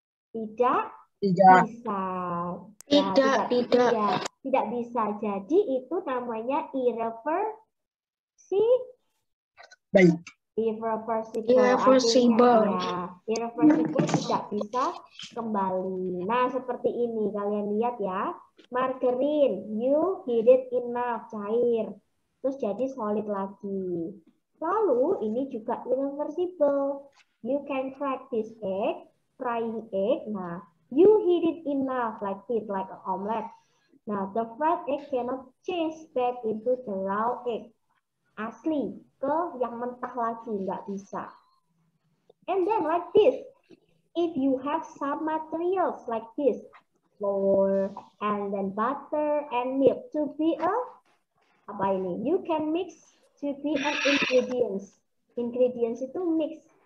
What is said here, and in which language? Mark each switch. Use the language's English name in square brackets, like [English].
[Indonesian] Tidak bisa. Ya, tidak bisa. Jadi itu namanya irreversible. Irreversible. Ya, irreversible tidak bisa kembali. Nah, seperti ini. Kalian lihat ya. [English] Margarine, you heat it enough, [Indonesian] cair. Terus jadi solid lagi. Lalu ini juga irreversible. [English] You can crack this egg, frying egg. Nah, you heat it enough like this, like an omelet. Nah, the fried egg cannot change back into the raw egg. [Indonesian] Asli ke yang mentah lagi, nggak bisa. [English] And then like this, if you have some materials like this, flour, and then butter and milk to be a, apa ini? You can mix to be an ingredients. Ingredients itu mix.